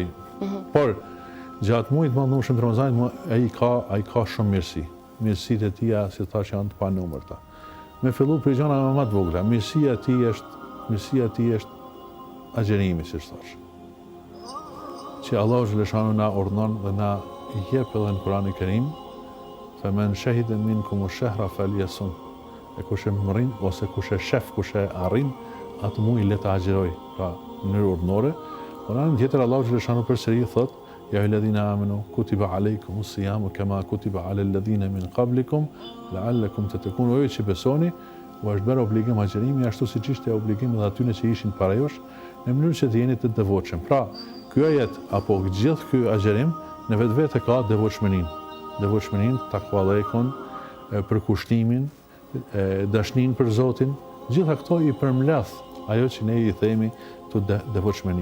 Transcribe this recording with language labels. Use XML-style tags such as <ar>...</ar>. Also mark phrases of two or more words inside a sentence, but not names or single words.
<sq>Por gjatë muajit të madhëshëm të Ramazanit ai ka shumë mirësi. Mirësitë e tija, si thash, janë të panumërta. Me fillu për gjëra më të vogla, mirësia e tij është agjerimi, si thash. Që Allahu xhaleshanu na ordon dhe na jep edhe në Kur'anin e Kerim,</sq> <ar>"فمن شهد منكم الشهر فليصمه."</ar> <sq>E kush e mrin ose kush e shef, kush e arrin, atë muaj le ta agjeroj, pra në mënyrë ordinore. Kur'ani tjetër Allahu xhaleshanu përsëri thot:</sq> <ar>"يا أيها الذين آمنوا كتب عليكم الصيام كما كتب على الذين من قبلكم لعلكم تتقون."</ar> <sq>Ju që besoni, u është bërë obligim agjerimi ashtu siç ishte obligim edhe atyre që ishin para jush, në mënyrë që të jeni të devotshëm. Pra, ky ajet apo gjithë ky agjerim në vetvete ka devotshmërinë, takvallekun, përkushtimin, dashnin për Zotin, gjitha këto i përmledh ajo që ne i themi të devotshmëri.</sq>